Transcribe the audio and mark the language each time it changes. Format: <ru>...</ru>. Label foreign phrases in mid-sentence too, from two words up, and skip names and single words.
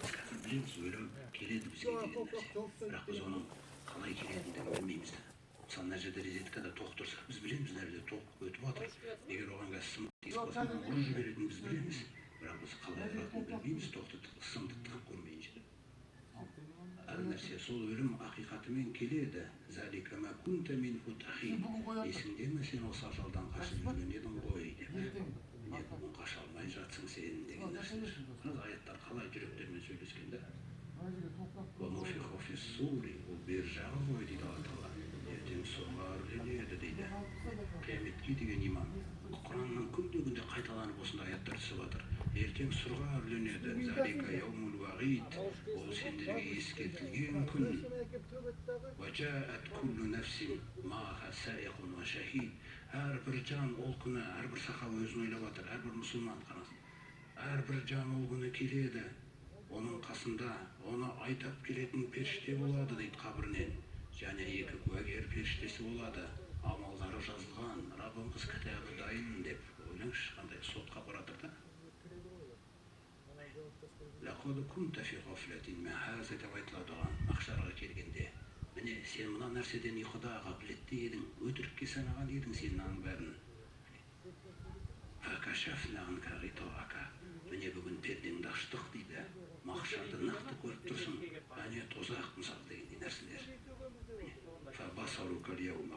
<kk>Біз қазір білеміз, өлім келеді бізге деген нәрсе. Бірақ біз оның қалай келетіндігін білмейміз. Мысалы, мына жерде резеткада тоқ тұрса, біз білеміз, мына жерде тоқ өтіп жатыр. Егер оған қазір сымды тиісіп қалса, ұрып жіберетінін біз білеміз. Бірақ біз қалай ұратынын білмейміз, тоқты сымды тығып көрмейінше. Әр нәрсе сол өлім ақиқатымен келеді.</kk> <ar>«ذلك ما كنت منه تحيد».</ar> <kk>Есіңде ме сен осы ажалдан қашып жүрген едің ғой деп. Не бүгін қаша алмай жатсың сен деген нәрселер. Аяттар қалай жүректермен сөйлескен да.</kk> <ar>«ونفخ في الصور»,</ar> <kk>ол бер жағы ғой дейді Алла Тағала. Ертең сұрға үрленеді дейді. Қияметке деген иман. Құранның күнде қайталанып осындай аяттар түсіп жатыр. Ертең сұрға үрленеді.</kk> <ar>«ذلك يوم الوعيد»,</ar> <kk>ол сендерге ескертілген күн.</kk> <ar>«وجاءت كل نفس معها سائق وشهيد».</ar> <kk>Әрбір жан ол күні, әрбір сахаба өзін ойлап жатыр, әрбір мұсылман қараңыз. Әрбір жан ол күні келеді. Оның қасында оны айтап келетін періште болады дейді қабірінен. Және екі куәгер періштесі болады. Амалдары жазылған, Раббымыз кітабы дайын деп. Ойлаңызшы, қандай сотқа баратыр да.</kk> <ar>«لقد كنت في غفلة من هذا»</ar> <kk>деп айтылады оған махшарға келгенде. Міне сен мына нәрседен ұйқыда ғафлетте едің, өтірікке санаған едің сен мынаның бәрін.</kk> <ar>«فكشفنا عنك غطاءك».</ar> <kk>Міне бүгін пердеңді аштық дейді. Махшарды нақты көріп тұрсың. Әне тозақ мысалы деген нәрселер.</kk> <ar>«فبصرك اليوم حديد».</ar>